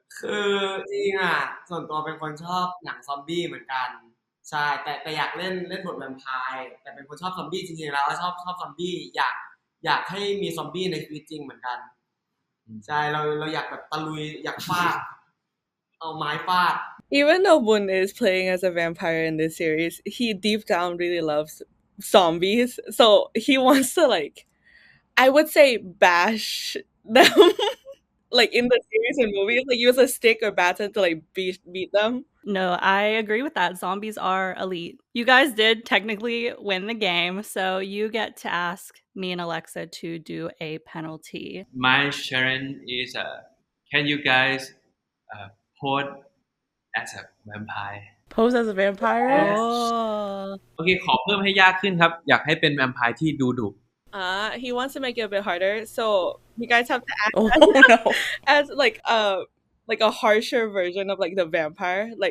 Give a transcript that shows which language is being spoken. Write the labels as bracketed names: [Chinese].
[Thai] คือจริงอ่ะส่วนตัวเป็นคนชอบหนังซอมบี้เหมือนกันใช่แต่อยากเล่นบทแวมไพร์แต่เป็นคนชอบซอมบี้จริงๆแล้วชอบซอมบี้อยากให้มีซอมบี้ในชีวิตจริงเหมือนกันใช่เราอยากแบบตะลุยอยากฟาดเอาไม้ฟาด [English] Even though Boun is playing as a vampire in this series, he deep down really loves zombies. So he wants to I would say bash them like in the series and movies, like use a stick or baton to beat them. No, I agree with that. Zombies are elite. You guys did technically win the game, so you get to ask me and Alexa to do a penalty. My challenge is can you guys pose as a vampire Pose as a vampire? Oh. [Thai] โอเคขอเพิ่มให้ยากขึ้นครับอยากให้เป็นแวมไพร์ที่ดูดุ [English] He wants to make it a bit harder, so you guys have to act Oh no. as a harsher version of the vampire.